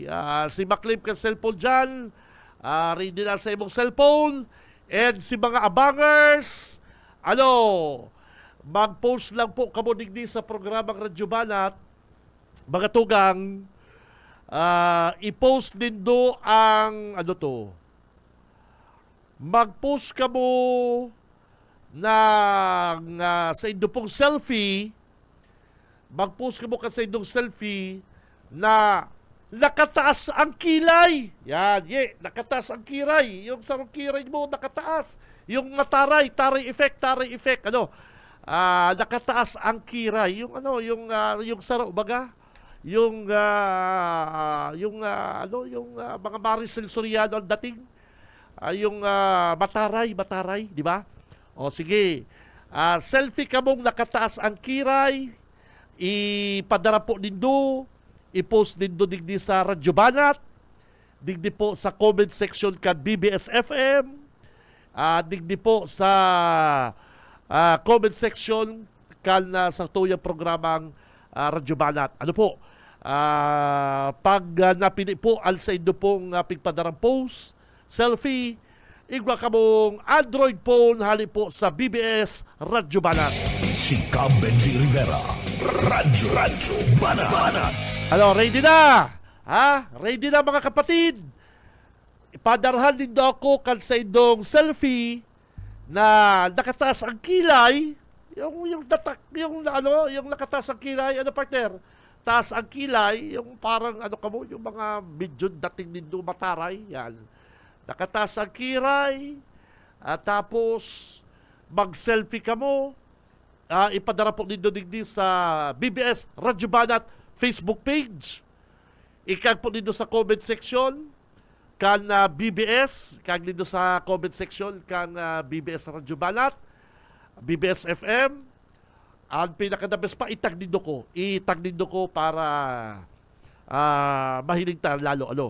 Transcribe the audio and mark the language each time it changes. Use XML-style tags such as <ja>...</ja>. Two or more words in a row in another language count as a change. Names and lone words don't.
<bik>Si Maclaim kan cellphone dyan. Ready na sa imong cellphone. And si mga abangers, mag-post lang po kamo digdi sa programang Radyo Banat. Mga tugang, i-post din do ang mag-post ka mo sa indo pong selfie, mag-post ka mo sa indong selfie na nakataas ang kilay. Yan, nakataas ang kilay. Yung sarong kilay mo, nakataas. Yung taray effect. Nakataas ang kilay. Yung saro, baga.</bik> <tl>Yung mga Maricel Soriano ang dating. Yung mataray, di ba?</tl> <bik>O sige, selfie ka mong nakataas ang kiray, ipadara po nindo, i-post nindo digdi sa Radyo Banat, digdi po sa</bik> <en>comment section</en> <bik>kan BBS FM, digdi po sa</bik> <en>comment section</en> <bik>kan sa tuyang programang Radyo Banat. Pag napili po al sa indo pong pigpadarang post, selfie, igwa ka mong Android phone hali po sa BBS Radyo Banat. Si Benji Rivera, Radyo Banat.</bik> <tl>Ready na? Ready na mga kapatid?</tl> <bik>Ipadarhan din daw ako kan sa indong selfie na nakataas ang kilay.</bik> <tl>Yung nakataas ang kilay, partner?</tl> <bik>Taas ang kilay, yung parang yung mga medyo dating nindo mataray, yan. Nakataas ang kiray, tapos mag-selfie ka mo, ipadara po nindo digdi sa BBS Radyo Banat Facebook page. Ikag po nindo sa</bik> <en>comment section</en> <bik>kan BBS, ikag nindo sa</bik> <en>comment section</en> <bik>kan BBS Radyo Banat, BBS FM. Ang pinaka-the-best pa, itag nindo ko para mahilig ta lalo.</bik>